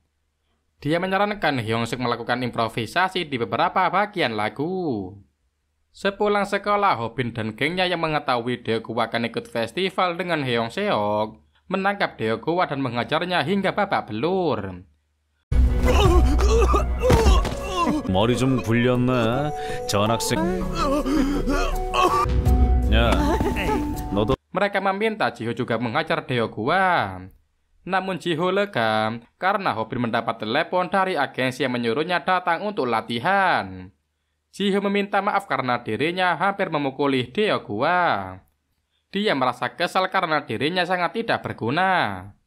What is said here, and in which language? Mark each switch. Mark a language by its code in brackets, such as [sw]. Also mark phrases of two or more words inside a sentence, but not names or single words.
[id] Dia menyarankan Heong Seok melakukan improvisasi di beberapa bagian lagu. Sepulang sekolah, Hobin dan gengnya yang mengetahui Deokuwa akan ikut festival dengan Heong Seok menangkap Deokuwa dan mengajarnya hingga babak belur. [ko] 머리 좀 굴렸네. 전학생. 야, 너도 [id] Mereka meminta Jiho juga mengajar Deokuwa. Namun Jiho lega karena Hobin mendapat telepon dari agensi yang menyuruhnya datang untuk latihan. Jiho meminta maaf karena dirinya hampir memukuli Deokuwa. Dia merasa kesal karena dirinya sangat tidak berguna.